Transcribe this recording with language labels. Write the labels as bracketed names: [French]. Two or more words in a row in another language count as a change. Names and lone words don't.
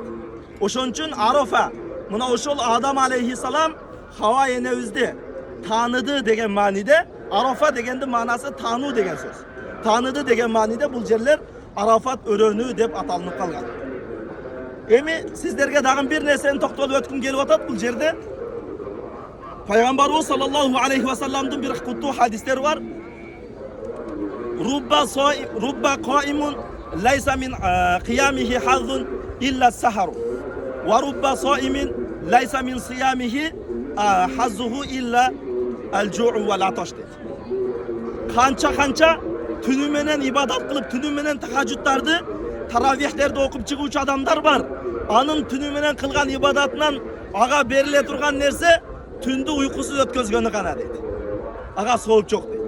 [Uzbek] O'shoning uchun Arafa mana o'sha Adam alayhissalom Havayni o'zida tanidi degan ma'noda, Arafa deganda ma'nosi tanu degan so'z. Tanidi degan ma'noda bu yerlar Arafat o'roni deb atalib qolgan. Emi sizlarga dag'in bir narsani to'xtalib o'tkim kelyapti bu yerda. Payg'ambarimiz [Arabic] صلى الله عليه وسلم [Uzbek] bir qutlu hadislar var. [Arabic] رب قائم ليس من قيامه حظ إلا السهر. ورب صائم ليس من صيامه حظه إلا الجوع والعطش. [Uzbek] Qancha tuni bilan ibodat qilib, tuni bilan tahajjudlarni, taravihlarda o'qib chiquvchi odamlar bor. Aning tuni bilan qilgan ibodatdan aga berilib turgan narsa tunda uyqusiz o'tkazgani qana deydi. Aga sovuq yo'q deydi.